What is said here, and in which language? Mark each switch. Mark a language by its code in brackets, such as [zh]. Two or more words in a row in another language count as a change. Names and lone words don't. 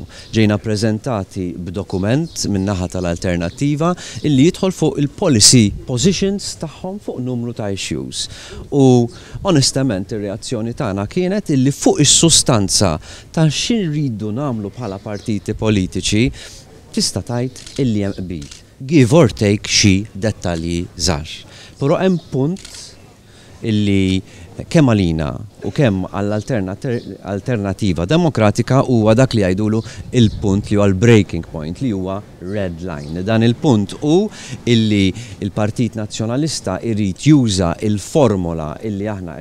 [mt] Ġejna preżentati b'dokument min-naħa tal-Alternattiva illi jidħol fuq il- [en] policy positions [mt] tagħhom fuq numru ta' issues. U onestament ir-reazzjoni tagħna kienet illi fuq is-sustanza ta' x'inridu nagħmlu bħala partiti politiċi tista' tgħid illi hemm qbil. [en] Give or take [mt] xi dettalji żgħar. Però hemm punt illi kemm għalina u kemm għall-Alternattiva Demokratika huwa dak li jgħidulu il-punt li huwa l- [en] breaking point [mt] li huwa [en] red line. [mt] Dan il-punt hu illi il-Partit Nazzjonalista jrid juża il-formola illi aħna